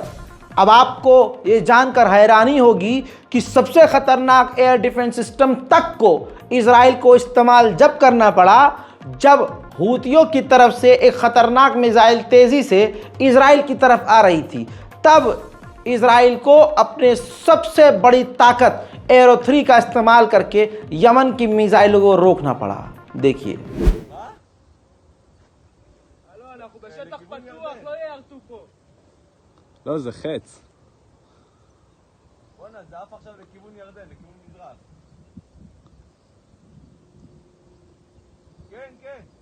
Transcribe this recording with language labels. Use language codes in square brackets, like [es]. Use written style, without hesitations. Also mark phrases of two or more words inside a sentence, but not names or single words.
[hi] अब आपको ये जानकर हैरानी होगी कि सबसे खतरनाक एयर डिफेंस सिस्टम तक को इजराइल को इस्तेमाल जब करना पड़ा, जब हुतियों की तरफ से एक खतरनाक मिसाइल तेजी से इजराइल की तरफ आ रही थी, तब इजराइल को अपने सबसे बड़ी ताकत एरो 3 का इस्तेमाल करके यमन की मिसाइलों को रोकना पड़ा। देखिए, [he] אנחנו בשטח פתוח, לא יערטו פה. לא, זה חץ. בואנה, זה עף עכשיו לכיוון ירדן, לכיוון מזרח. כן, כן.